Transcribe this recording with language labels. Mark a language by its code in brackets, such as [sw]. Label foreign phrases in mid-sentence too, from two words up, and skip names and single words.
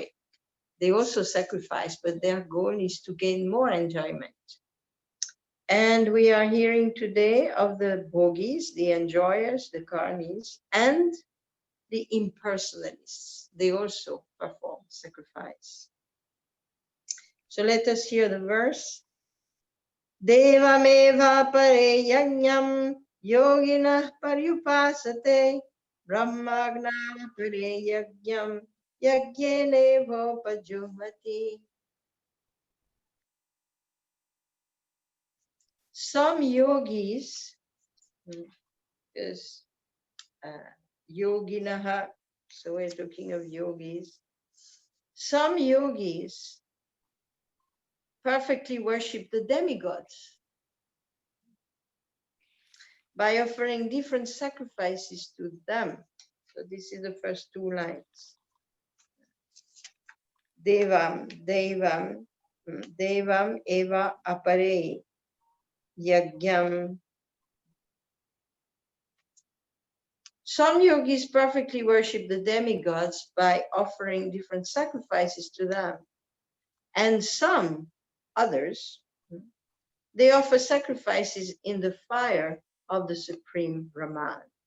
[en] They also sacrifice, but their goal is to gain more enjoyment. And we are hearing today of the bhogis, the enjoyers, the karmis, and the impersonalists. They also perform sacrifice. So let us hear the verse. [sa] देवमेव परे यज्ञं योगिनः पर्युपासते ब्रह्माग्ना परे यज्ञं यज्ञेने पजुहति. [en] Some yogis, because yoginaha, so we're talking of yogis, some yogis perfectly worship the demigods by offering different sacrifices to them. So this is the first two lines. [sa] देवम्, देवम्, देवम् एव अपरे यज्ञम्. [en] Some yogis perfectly worship the demigods by offering different sacrifices to them. And some others, they offer sacrifices in the fire of the Supreme Brahman.